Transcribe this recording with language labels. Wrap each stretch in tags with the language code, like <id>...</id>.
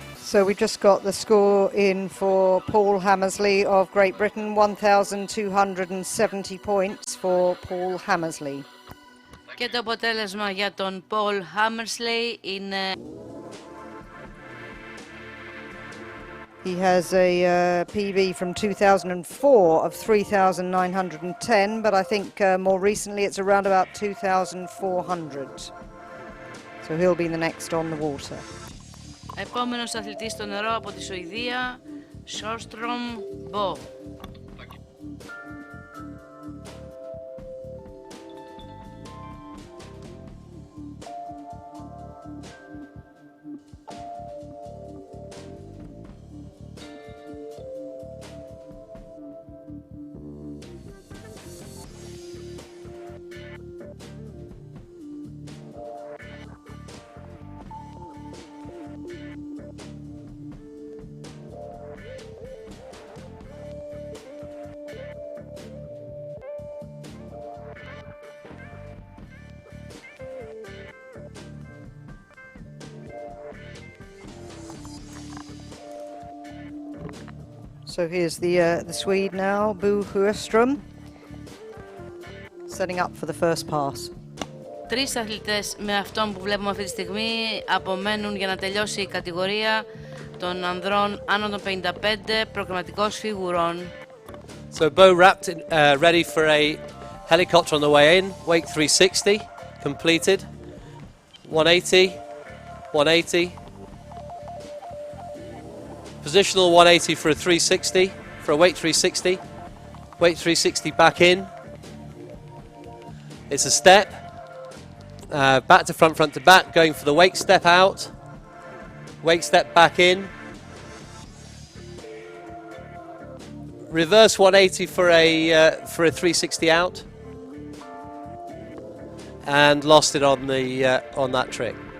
<en>So we just got the score in for Paul Hammersley of Great Britain, 1,270 points for Paul Hammersley.</en> <el>Και το αποτέλεσμα για τον Paul Hammersley είναι...</el> <en>He has a PB from 2004 of 3,910, but I think more recently it's around about 2,400. So he'll be the next on the water.</en> <el>Επόμενος αθλητής στο νερό από τη Σουηδία, Sjöström Bo.</el> <en>So here's the Swede now, Bo Sjöström, setting up for the first pass.</en> <el>Τρεις αθλητές με αυτόν που βλέπουμε αυτή τη στιγμή απομένουν για να τελειώσει η κατηγορία των ανδρών άνω των 55 προκριματικός φιγουρών.</el> <en>So Bo wrapped in, ready for a helicopter on the way in, wake 360, completed, 180, 180, positional 180 for a 360, for a weight 360, weight 360 back in, it's a step, back to front, front to back, going for the wake step out, wake step back in, reverse 180 for a 360 out, and lost it on the on that trick.</en>